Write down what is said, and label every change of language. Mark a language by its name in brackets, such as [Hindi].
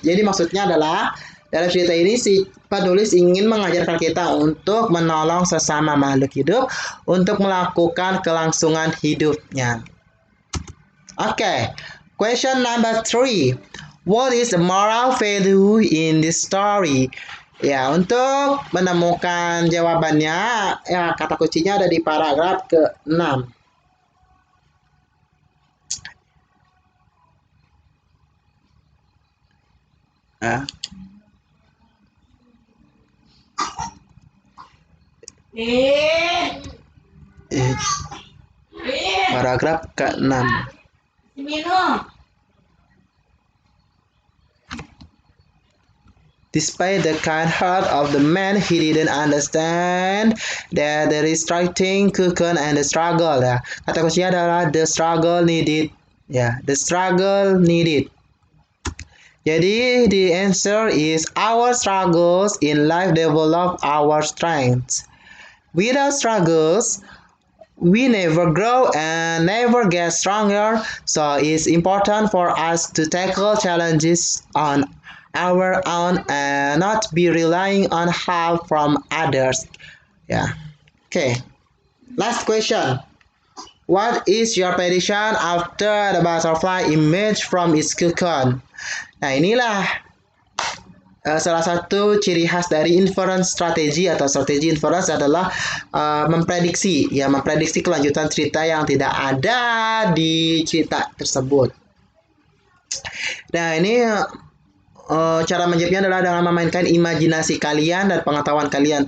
[Indonesian] Jadi maksudnya adalah dalam cerita ini si penulis ingin mengajarkan kita untuk menolong sesama makhluk hidup untuk melakukan kelangsungan hidupnya. [English] Okay, question number 3. What is the moral value in this story? [Indonesian] Ya, untuk menemukan jawabannya, ya kata kuncinya ada di paragraf ke-6. Paragraf ke-6. [English] Despite the kind heart of the man, he didn't understand that the restricting cocoon and the struggle. [Indonesian] Ya. Kata kuncinya adalah [English] the struggle needed. Ya, the struggle needed. Jadi the answer is our struggles in life develop our strengths. Without struggles, we never grow and never get stronger, so it's important for us to tackle challenges on our own and not be relying on help from others. Yeah. Okay. Last question. What is your prediction after the butterfly emerged from its cocoon? [Indonesian] Nah, inilah salah satu ciri khas dari inference strategi atau strategi inference adalah memprediksi kelanjutan cerita yang tidak ada di cerita tersebut. Nah, ini cara menjawabnya adalah dengan memainkan imajinasi kalian dan pengetahuan kalian.